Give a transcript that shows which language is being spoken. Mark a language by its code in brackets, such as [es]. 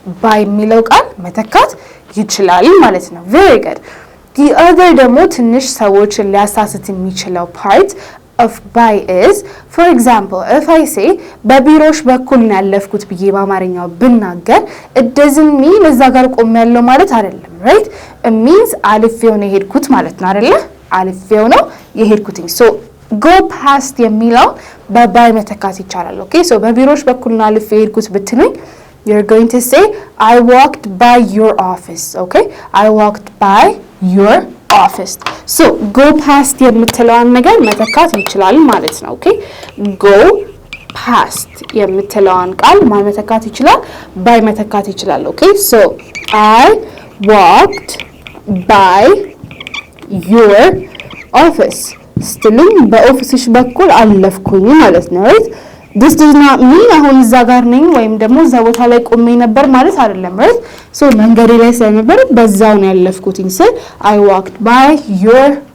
[am] by የሚለው ቃል መተካት ይችላል ማለት ነው። [en] very good the other [am] ደግሞ ትንሽ ሰዎችን ሊያሳስት የሚችለው [en] part of by is for example if I say [am] በቢሮሽ በኩል ነው ያለፍኩት ብዬ በአማርኛው ብናገር [en] it doesn't mean [am] እዛ ጋር ቆም ያለው ማለት አይደለም [en] right it means [am] አልፌው ነው የሄድኩት ማለት ነው አይደለ? አልፌው ነው የሄድኩትኝ [en] so go past [am] የሚለው በባይ መተካት ይቻላል [en] okay so [am] በቢሮሽ በኩል ነው አልፌው የሄድኩት ብትሉኝ [en] you're going to say I walked by your office [am] okay I walked by your office so go past የምትለውን ነገር መተካት ይችላል ማለት ነው [en] okay go past [am] የምትለውን ቃል ማን መተካት ይችላል? by መተካት ይችላል [en] okay so I walked by your office [am] ስትሉኝ በኦፊስሽ በኩል አለፍኩኝ ማለት ነው [en] right this does not mean [am] አሁን እዛ ጋር ነኝ ወይም ደግሞ እዛ ቦታ ላይ ቆሜ ነበር ማለት አይደለም [en] right so [am] መንገዴ ላይ ስለነበር በዛው ነው ያለፍኩትኝ ስል [en] I walked by your